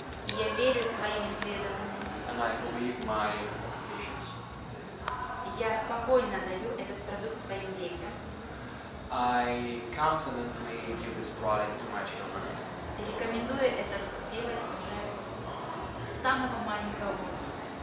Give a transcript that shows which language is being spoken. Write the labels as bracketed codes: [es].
[ru] и я верю своим исследованиям. [en] and I believe my investigations. [ru] Я спокойно даю этот продукт своим детям. [en] I confidently give this product to my children, [ru] И рекомендую это делать уже с самого маленького возраста.